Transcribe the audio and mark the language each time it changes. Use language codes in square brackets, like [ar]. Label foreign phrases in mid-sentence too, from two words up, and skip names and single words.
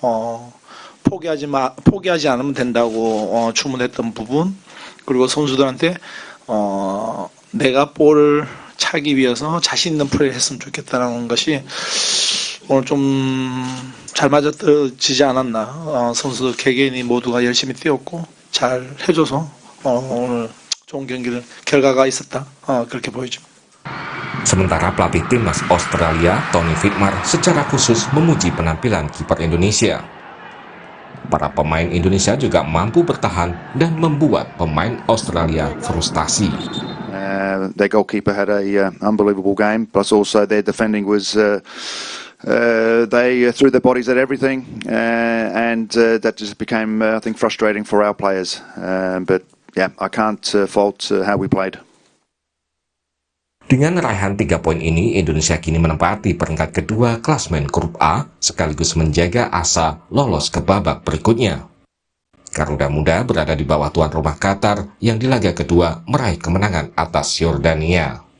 [ko] 포기하지 않으면 된다고 주문했던 부분, 그리고 선수들한테 내가 볼을 차기 위해서 자신 있는 플레이를 했으면 좋겠다는 것이 오늘 좀 잘 맞아떨어지지 않았나. 선수들 개개인이 모두가 열심히 뛰었고 잘 해줘서 오늘 좋은 결과가 있었다, 그렇게 보여집니다. [id] Sementara pelatih timnas Australia, Tony Fittmar, secara khusus memuji penampilan kiper Indonesia. Para pemain Indonesia juga mampu bertahan dan membuat pemain Australia frustasi. [en] Their goalkeeper had a unbelievable game, plus also their defending was they threw their bodies at everything, and that just became I think frustrating for our players. But yeah, I can't fault how we played. [id] Dengan raihan 3 poin ini, Indonesia kini menempati peringkat kedua klasmen grup A, sekaligus menjaga asa lolos ke babak berikutnya. Garuda Muda berada di bawah tuan rumah Qatar yang di laga kedua meraih kemenangan atas Yordania.